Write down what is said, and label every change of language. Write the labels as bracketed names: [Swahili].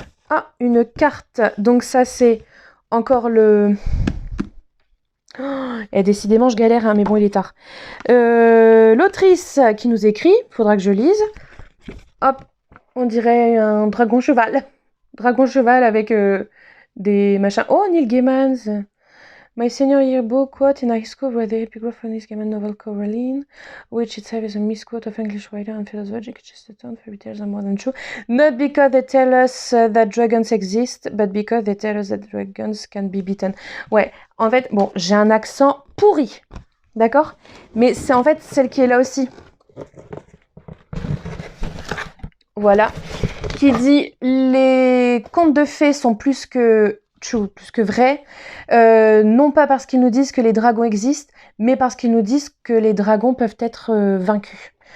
[French] Ah, une carte. Donc ça, c'est encore le Et décidément, je galère, hein, mais bon, il est tard. L'autrice qui nous écrit, faudra que je lise. Hop, on dirait un dragon cheval. Dragon cheval avec des machins. Oh, Neil Gaiman. [English] My senior yearbook quote in high school were the epigraph from this Gaiman novel Coraline, which itself is a misquote of English writer and philosopher Chesterton. Fairy tales are more than true. Not because they tell us that dragons exist, but because they tell us that dragons can be beaten. [French] Ouais, en fait, bon, j'ai un accent pourri, d'accord? Mais c'est en fait celle qui est là aussi. Voilà. Qui dit les contes de fées sont plus que true, plus que vrai, non pas parce qu'ils nous disent que les dragons existent, mais parce qu'ils nous disent que les dragons peuvent être vaincus.